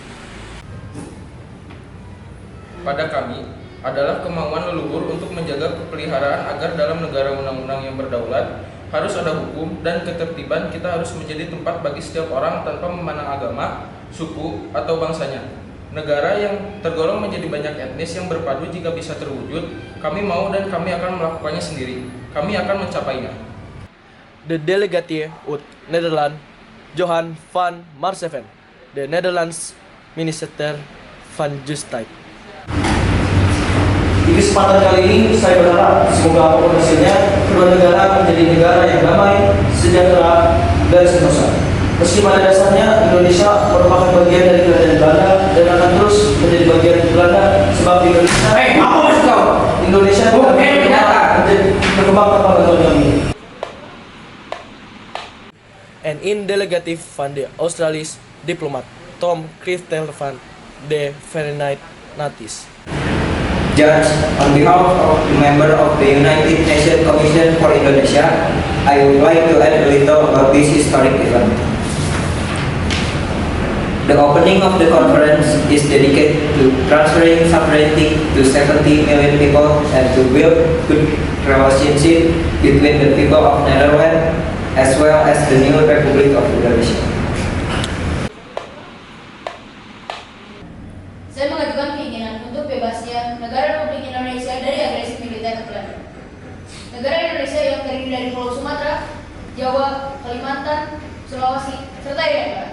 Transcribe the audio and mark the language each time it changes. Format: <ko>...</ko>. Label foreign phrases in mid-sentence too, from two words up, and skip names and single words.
<id>Pada kami adalah kemauan leluhur untuk menjaga kepeliharaan agar dalam negara undang-undang yang berdaulat harus ada hukum dan ketertiban. Kita harus menjadi tempat bagi setiap orang tanpa memandang agama, suku, atau bangsanya. Negara yang tergolong menjadi banyak etnis yang berpadu jika bisa terwujud, kami mau dan kami akan melakukannya sendiri. Kami akan mencapainya.</id> <nl>De delegatie uit Nederland, Johan van Marseven, de Nederlands minister van Justitie.</nl> <id>Di kesempatan kali ini saya berharap semoga apapun hasilnya kedua negara menjadi negara yang damai, sejahtera, dan sentosa. Meski pada dasarnya Indonesia merupakan bagian dari kerajaan Belanda dan akan terus menjadi bagian Belanda sebab Indonesia Apa maksud kau? Indonesia berkembang tanpa bantuan kami.</id> <nl>En in delegatie van de Australische diplomaat Tom Christelvan de Verenigde Naties.</nl> <en>Judge, on behalf of the member of the United Nations Commission for Indonesia, I would like to add a little about this historic event. The opening of the conference is dedicated to transferring sovereignty to 70 million people and to build good relationship between the people of Netherlands as well as the new Republic of Indonesia.</en> <id>Saya mengajukan keinginan untuk bebasnya negara Republik Indonesia dari agresi militer Belanda. Negara Indonesia yang terdiri dari Pulau Sumatera, Jawa, Kalimantan, Sulawesi, serta Irian Barat.</id>